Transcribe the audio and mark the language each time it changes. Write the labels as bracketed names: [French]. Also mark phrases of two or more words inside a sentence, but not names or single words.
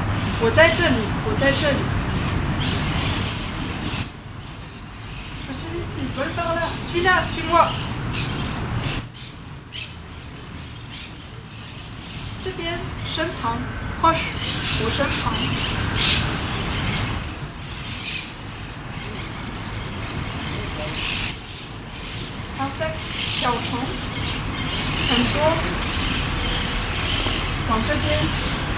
[Chinese] 我在这里，我在这里。 [French] Je suis ici, vole par là, suis là, suis-moi. [Chinese] 这边，身旁，proche， 我身旁。insecte， 小虫，很多，往这边。